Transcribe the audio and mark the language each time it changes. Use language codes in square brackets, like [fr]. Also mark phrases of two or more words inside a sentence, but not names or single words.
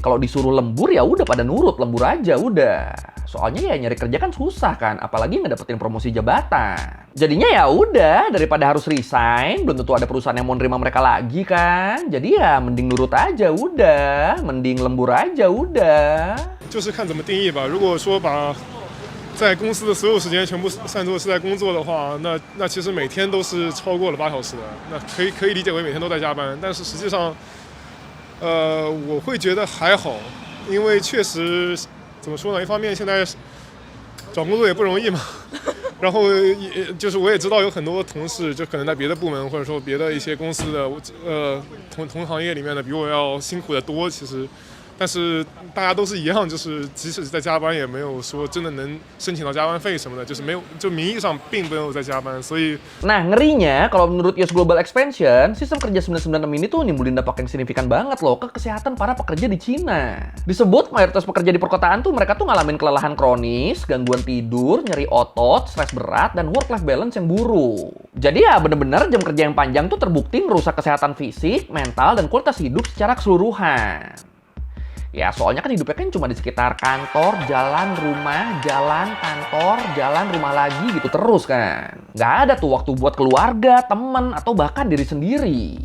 [id] Kalau disuruh lembur ya udah pada nurut, lembur aja udah. Soalnya ya nyari kerja kan susah kan, apalagi ngedapetin promosi jabatan. Jadinya ya udah, daripada harus resign, belum tentu ada perusahaan yang mau nerima mereka lagi kan. Jadi ya mending nurut aja udah, mending lembur aja udah. [zh] 就是看怎么定义吧。如果说把在公司的所有时间全部算作是在工作的话，那其实每天都是超过了8小时的，那可以理解为每天都在加班。但是实际上，我会觉得还好，因为确实怎么说呢？一方面现在找工作也不容易嘛。然后也就是我也知道有很多同事就可能在别的部门或者说别的一些公司的同行业里面的比我要辛苦的多，其实。但是大家都是一样，就是即使在加班，也没有说真的能申请到加班费什么的，就是没有，就名义上并没有在加班，所以。 [id] Nah ngerinya kalau menurut US Global Expansion, sistem kerja 996 ini tuh nimbulin dampak yang signifikan banget loh ke kesehatan para pekerja di Cina. Disebut mayoritas pekerja di perkotaan tuh mereka tuh ngalamin kelelahan kronis, gangguan tidur, nyeri otot, stres berat, dan [en] work-life balance [id] yang buruk. Jadi ya bener-bener jam kerja yang panjang tuh terbukti merusak kesehatan fisik, mental, dan kualitas hidup secara keseluruhan. Ya soalnya kan hidupnya kan cuma di sekitar kantor, jalan, rumah, jalan, kantor, jalan, rumah lagi gitu terus kan. Nggak ada tuh waktu buat keluarga, temen, atau bahkan diri sendiri.